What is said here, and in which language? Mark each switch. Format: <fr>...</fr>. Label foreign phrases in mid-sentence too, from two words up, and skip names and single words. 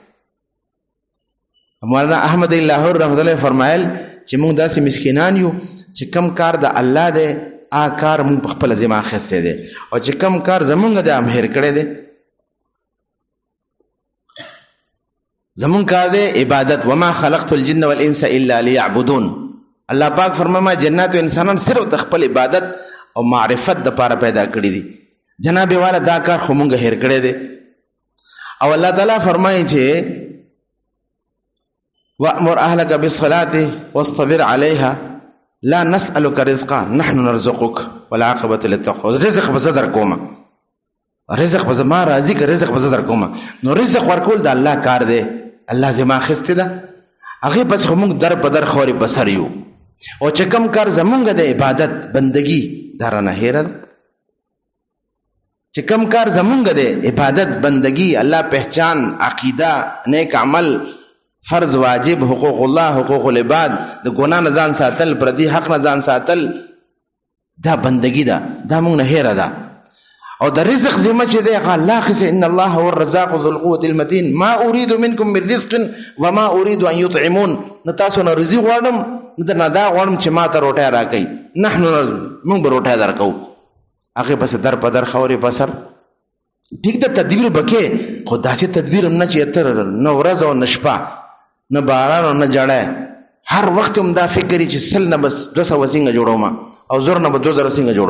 <ps>مولانا احمد لاهور رحمت الله فرمایل چې موږ داسې مسکینان یو چې کم کار د الله دی هغه کار موږ په خپله ذمه اخیستی دی، او چې کم کار زمونږ دی هم هیر کړی دی. زمون کار دی عبادت.</ps> <ar>وما خلقت الجن والانس الا ليعبدون.</ar> <ps>الله پاک فرمایي ما جنات او انسانان صرف د خپل عبادت او معرفت د پاره پیدا کړی دي. جناب والا دا کار خو مونږ هیر کړی دی. او الله تعالی فرمایي چې</ps> <ar>وامر اهلك بالصلاه واصطبر عليها لا نسالك رزقا نحن نرزقك والعاقبه للتقوى.</ar> <ps>رزق به زه درکوم، رزق به زما راځي که رزق به زه درکوم. نو رزق ورکول د الله کار دی، الله زما اخیستی ده، هغې پس خو مونږ در په در خورې بسر یو. او چې کوم کار زمونږ د عبادت بندگی دا رانه هیره ده. چې کوم کار زمونږ د عبادت بندگی الله پہچان عقیده نیک عمل فرض واجب</ps> <ar>حقوق الله حقوق العباد</ar> <ps>د ګناه نه ځان ساتل پردي حق نه ځان ساتل دا بندگی ده، دا مونږ نه هیره ده. او د رزق ذمه چې دی الله خسه</ps> <ar>ان الله هو الرزاق ذو القوه المتين ما اريد منكم من رزق وما اريد ان يطعمون.</ar> <ps>نو تاسو نه رزق غواړم نه دا غواړم چې ما ته روټه راکړي، نحنو موږ به روټه درکو. هغه پس در په در خوري بسر ټیک د تدبیر بکې، خو داسې تدبیر نه چې تر نو ورځ او نشپا نه باران او نه جړه هر وخت هم دا فکرې چې سل نه بس 200 وسنګ جوړوم او زور نه به 2000 وسنګ جوړوم.</ps>